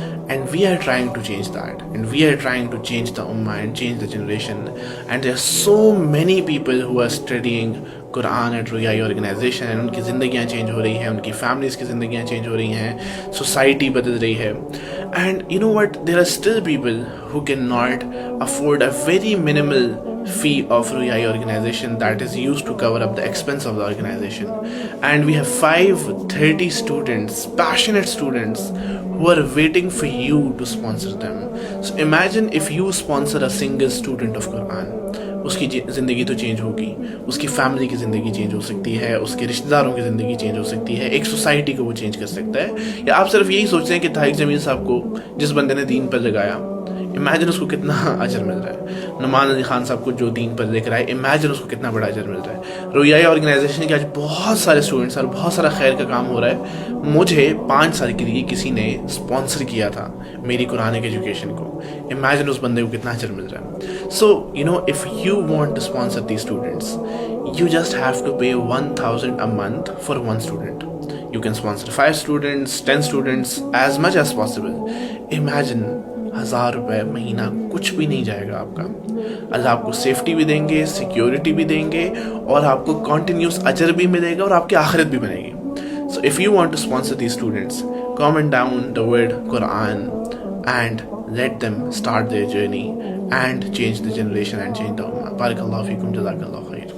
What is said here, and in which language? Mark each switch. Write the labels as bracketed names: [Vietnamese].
[English] And we are trying to change that, and we are trying to change the ummah and change the generation. And there are so many people who are studying Quran at Ruyai organization, and [Urdu] ان کی زندگیاں change ہو رہی ہیں, ان کی families کی زندگیاں change ہو رہی ہیں, society بدل رہی ہے. [English] And you know what, there are still people who cannot afford a very minimal fee of Ruyai organization that is used to cover up the expense of the organization. And we have 530 students, passionate students, who are waiting for you to sponsor them. So imagine if you sponsor a single student of Quran. [Urdu] اس کی زندگی تو change ہوگی, اس کی family کی زندگی change ہو سکتی ہے, اس کے رشتہ داروں کی زندگی چینج ہو سکتی ہے, ایک سوسائٹی کو وہ چینج کر سکتا ہے. یا آپ صرف یہی سوچتے ہیں کہ طارق جمیل صاحب کو جس بندے نے دین پر لگایا, امیجن اس کو کتنا اجر مل رہا ہے. نعمان علی خان صاحب کو جو دین پر لکھ رہا ہے, امیجن اس کو کتنا بڑا اجر مل رہا ہے. رویائی آرگنائزیشن کے آج بہت سارے اسٹوڈنٹس اور بہت سارا خیر کا کام ہو رہا ہے. مجھے 5 سال کے لیے کسی نے اسپانسر کیا تھا میری قرآن کی ایجوکیشن کو. امیجن اس بندے کو کتنا اجر مل رہا ہے. [English] So if you want to sponsor these students, you just have to pay 1,000 a month for one student. You can sponsor 5 students, 10 students, as much as possible. Imagine [Urdu] 1,000 روپے مہینہ کچھ بھی نہیں جائے گا آپ کا. اللہ آپ کو سیفٹی بھی دیں گے, سیکیورٹی بھی دیں گے, اور آپ کو کنٹینیوس اجر بھی ملے گا, اور آپ کی آخرت بھی بنے گی. [English] So if you want to sponsor these students, comment down the word Quran and let them start their journey and change the generation and change the ummah. Barakallahu feekum, jazakallahu khair.